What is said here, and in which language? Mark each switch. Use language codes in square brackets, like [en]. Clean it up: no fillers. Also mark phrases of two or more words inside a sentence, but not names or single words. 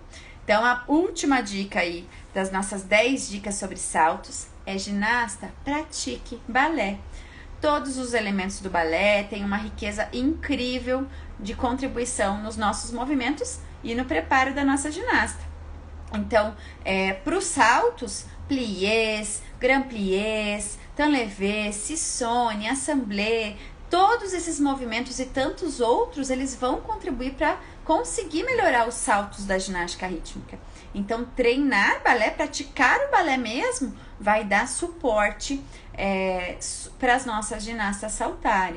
[pt] Então, a última dica aí das nossas 10 dicas sobre saltos é: ginasta, pratique balé. Todos os elementos do balé têm uma riqueza incrível de contribuição nos nossos movimentos e no preparo da nossa ginasta. Então, para os saltos, [fr] pliés, grand pliés, tanlevé, sissone, assemblée, [pt] todos esses movimentos e tantos outros, eles vão contribuir para conseguir melhorar os saltos da ginástica rítmica. Então, treinar balé, praticar o balé mesmo, vai dar suporte para as nossas ginastas saltarem.